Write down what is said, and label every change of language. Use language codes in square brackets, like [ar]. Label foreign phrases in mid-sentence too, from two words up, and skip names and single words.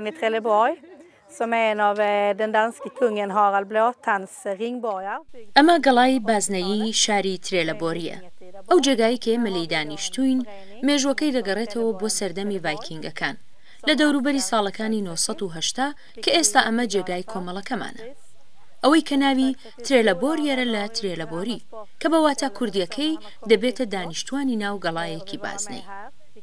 [sv] i Trelleborg som är en av den danske kungen Harald Blåtands ringborgar. [ckb] ئەمە گەڵای بازنەیی شاری ترێلەبۆریە. ئەو جێگایی کە ئێمە لێی دانیشتوین مێژوەکەی دەگەڕێتەوە بۆ سەردەمی ڤایکینگەکان لە دەوروبەری ساڵەکانی 1970 کە ئێستا ئەمە جێگای کۆمەڵەکەمانە. ئەوەی کە ناوی ترێلەبۆریەرە لە ترێلەبۆری کە بە واتە کوردیەکەی دەبێتە دانیشتوانی ناو گەڵایەکی بازنەی.